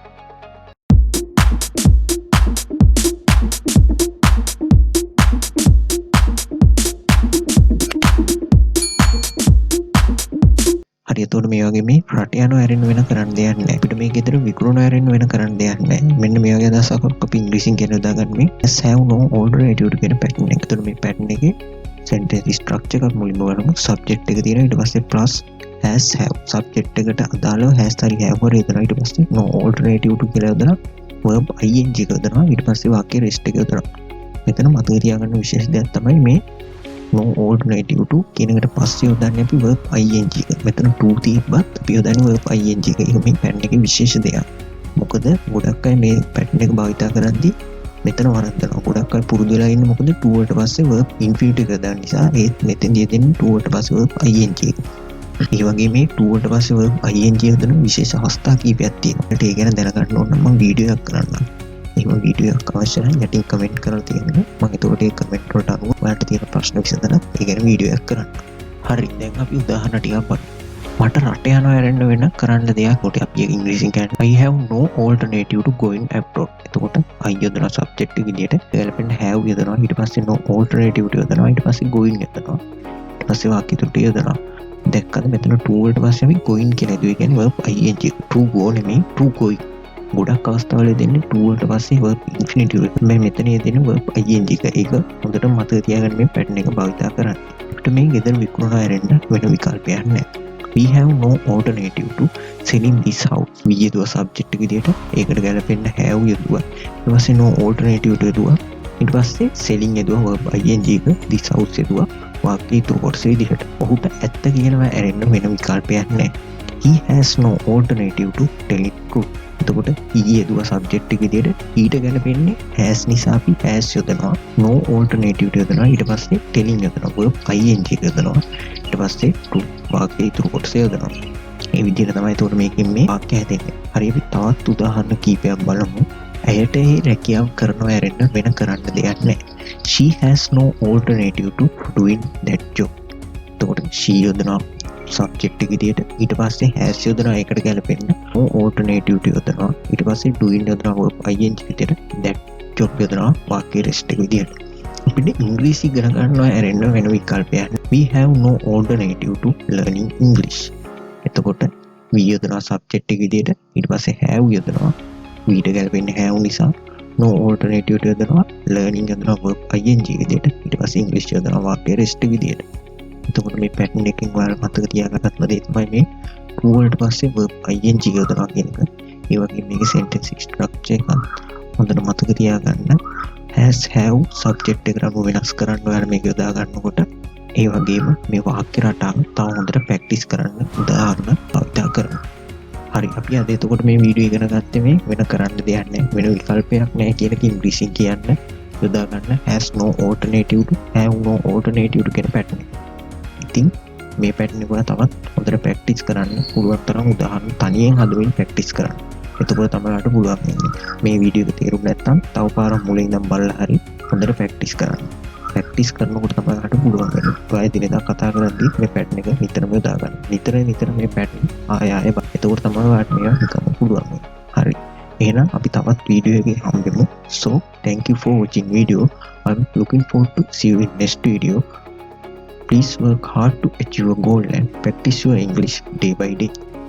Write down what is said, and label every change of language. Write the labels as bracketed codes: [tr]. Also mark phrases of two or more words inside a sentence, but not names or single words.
[si] හරි එතකොට මේ වගේ මේ රට යනවා ඇරෙන්න වෙන කරන්න දෙයක් නැහැ. අපිට මේ ගෙදර විකුණනවා ඇරෙන්න වෙන කරන්න දෙයක් නැහැ. මෙන්න මේ වගේ අදහසක් අපි ඉංග්‍රීසියෙන් කියන දාගන්න මේ [en] has have no alternative [si] කියන pattern එක. එතකොට මේ pattern එකේ [en] sentence structure [si] එකක් මුලින්ම බලමු. subject එක තියෙනවා ඊට පස්සේ [en] plus has have [si] subject එකට අදාළව has හරි have හරි යොදනවා. ඊට පස්සේ [en] no alternative to [si] කියලා යොදනවා. [en] verb ing [si] එක යොදනවා. ඊට පස්සේ වාක්‍ය rest එක යොදනවා. මෙතන මතක තියාගන්න විශේෂ දෙයක් තමයි මේ [en] no alternative to [si] කියන එකට පස්සේ යොදන්නේ අපි [en] verb ing [si] එක. මෙතන to තියබත් අපි යොදන්නේ [en] verb ing [si] එක. ඒක මේ pattern එකේ විශේෂ දෙයක්. මොකද ගොඩක් අය මේ pattern එක භාවිත කරද්දී මෙතන වරද්දනවා. ගොඩක් අය පුරුදු වෙලා ඉන්නේ මොකද to වලට පස්සේ [en] verb infinitive [si] එක දාන නිසා ඒත් මෙතෙන්දී දෙන්නේ to වලට පස්සේ [en] verb ing [si] එක. ඒ වගේ මේ to වලට පස්සේ [en] verb ing [si] යොදන විශේෂ අවස්ථා කීපයක් තියෙනවා. ඒකට ඒ ගැන දැනගන්න ඕන නම් මම වීඩියෝ එකක් කරන්නම්. එහෙම වීඩියෝ එකක් අවශ්‍ය නම් යටින් කමෙන්ට් කරලා තියෙනවා. මම ඒකට ඒ කමෙන්ට් වලට අනුව ඔයාලට තියෙන ප්‍රශ්න විසඳලා ඒ ගැන වීඩියෝ එකක් කරන්න. හරි දැන් අපි උදාහරණ ටිකක් බලමු. මට රට යනවා ඇරෙන්න වෙන කරන්න දෙයක් කොට අපි ඉංග්‍රීසියෙන් කියන්නේ [en] I have no alternative to going abroad. [si] එතකොට I යොදන subject එක විදියට ගැලපෙන්න have යොදනවා. ඊට පස්සේ [en] no alternative to [si] යොදනවා. ඊට පස්සේ going යොදනවා. ඊට පස්සේ වාක්‍ය තුනට යොදනවා. දැක්කද මෙතන to වලට පස්සේ අපි going කියන දේ කියන්නේ [en] verb ing to go [si] නෙමෙයි [en] to going. [si] ගොඩක් අවස්ථාවල දෙන්නේ to වලට පස්සේ [en] verb infinitive [si] එක. මේ මෙතන දෙන්නේ [en] verb ing [si] එක. ඒක හොඳට මතක තියාගන්න මේ pattern එක භාවිත කරන්න. අපිට මේ ගෙදර විකුණනවා ඇරෙන්න වෙන විකල්පයක් නැහැ. [en] We have no alternative to selling this house. [si] we යදුවා subject එක විදියට ඒකට ගැලපෙන්න have යදුවා. ඊට පස්සේ [en] no alternative to [si] යදුවා. ඊට පස්සේ selling යදුවා [en] verb ing [si] එක [en] this house [si] යදුවා. වාක්‍ය ඉතුරු කොටස විදිහට. ඔහුට ඇත්ත කියනවා ඇරෙන්න වෙන විකල්පයක් නැහැ. [en] He has no alternative to telling truth. [si] එතකොට he යදුවා subject එක විදියට ඊට ගැලපෙන්නේ has නිසා අපි has යොදනවා. [en] no alternative to [si] යොදනවා. ඊට පස්සේ telling යොදනවා. [en] verb ing [si] එක යොදනවා. ඊට පස්සේ truth වාක්‍ය ඉතුරු කොටස යොදනවා. මේ විදිහට තමයි ඒතකොට මේකෙන් මේ වාක්‍ය හැදෙන්නේ. හරි අපි තවත් උදාහරණ කීපයක් බලමු. ඇයට ඒ රැකියාව කරනවා ඇරෙන්න වෙන කරන්න දෙයක් නැහැ. [en] She has no alternative to doing that job. [si] එතකොට she යොදනවා subject එක විදියට ඊට පස්සේ has යොදනවා ඒකට ගැලපෙන්න [en] no alternative to [si] යොදනවා. ඊට පස්සේ doing යොදනවා [en] verb ing [si] විදියට [en] that job [si] යොදනවා වාක්‍ය rest එක විදියට. අපිට ඉංග්‍රීසි ඉගෙන ගන්නවා ඇරෙන්න වෙන විකල්පයක්. [en] We have no alternative to learning English. [si] එතකොට we යොදනවා subject එක විදියට ඊට පස්සේ have යොදනවා. ඊට ගැලපෙන්නේ have නිසා [en] no alternative to [si] යොදනවා. learning යොදනවා [en] verb ing [si] විදියට ඊට පස්සේ English යොදනවා වාක්‍ය rest විදියට. එතකොට මේ pattern එකෙන් ඔයාලා මතක තියාගන්න දේ තමයි මේ to වලට පස්සේ [en] verb ing [si] යොදනවා කියන එක. ඒ වගේම මේකේ [en] sentence structure [si] එක හොඳට මතක තියාගන්න. [en] has have [si] subject එකට අනුව වෙනස් කරන්න ඔයාලා මේක යොදා ගන්නකොට ඒ වගේම මේ වාක්‍ය රටාව තව හොඳට ප්‍රැක්ටිස් කරන්න උදාහරණ භාවිත කරනවා. හරි අපි අද එතකොට මේ වීඩියෝ ඉගෙන ගත්තේ මේ වෙන කරන්න දෙයක් නැහැ වෙන විකල්පයක් නැහැ කියන එක ඉංග්‍රීසියෙන් කියන්න යොදා ගන්න [en] has no alternative to have no alternative to [si] කියන pattern එක. ඉතින් මේ pattern එක තවත් හොඳට ප්‍රැක්ටිස් කරන්න පුළුවන් තරම් උදාහරණ තනියෙන් හදමින් ප්‍රැක්ටිස් කරන්න. එතකොට තමයි ඔයාලට පුළුවන් වෙන්නේ. මේ වීඩියෝ එක තේරුම් නැත්නම් තව පාරක් මුලින් ඉඳන් බලලා හරි හොඳට ප්‍රැක්ටිස් කරන්න. ප්‍රැක්ටිස් කරනකොට තමයි ඔයාලට පුළුවන් වෙන්නේ. ඔයා දිනදා කතා කරද්දී මේ pattern එක නිතරම යොදා ගන්න. නිතර මේ pattern ආයෙ බලන්න. එතකොට තමයි ඔයාලට මේවා නිකම්ම පුළුවන් වෙන්නේ. හරි. එහෙනම් අපි තවත් වීඩියෝ එකේ හම්බෙමු. [en] So thank you for watching video. I'm looking forward to see you in next video. Please work hard to achieve a goal and practice your English day by day.